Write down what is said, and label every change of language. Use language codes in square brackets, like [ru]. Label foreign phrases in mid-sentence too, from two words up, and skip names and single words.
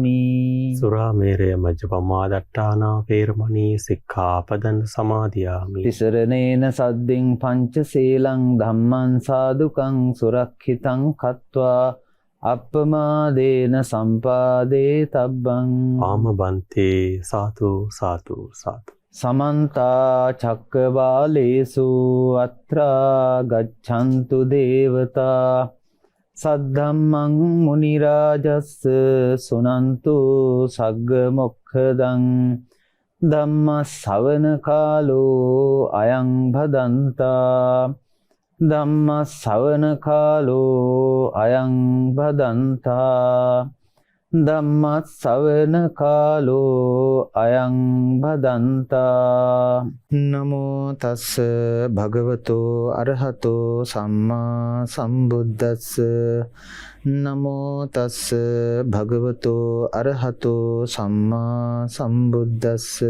[pi] සුරාමේරය මජ්ජපමා දට්ඨානා වේරමණී සික්ඛාපදං සමාදියාමි. තිසරණේන සද්දින් පංචශීලං ධම්මං සාදුකං සුරක්ෂිතං කତ୍වා අප්පමාදේන සම්පාදේ තබ්බං. ආමබන්තේ සාතු සාතු සාතු. සමන්තා චක්කවාලේසු අත්‍රා ගච්ඡන්තු දේවතා සද්ධම්මං මුනි රාජස්ස සුනන්තු සග්ග මොක්ඛදං ධම්ම ශ්‍රවණ කාලෝ අයං භදන්තා. ධම්ම ශ්‍රවණ කාලෝ අයං භදන්තා. ධම්ම ශ්‍රවණ කාලෝ අයං භදන්තා. නමෝ තස්ස භගවතෝ අරහතෝ සම්මා සම්බුද්දස්ස. නමෝ තස්ස භගවතෝ අරහතෝ සම්මා සම්බුද්දස්ස.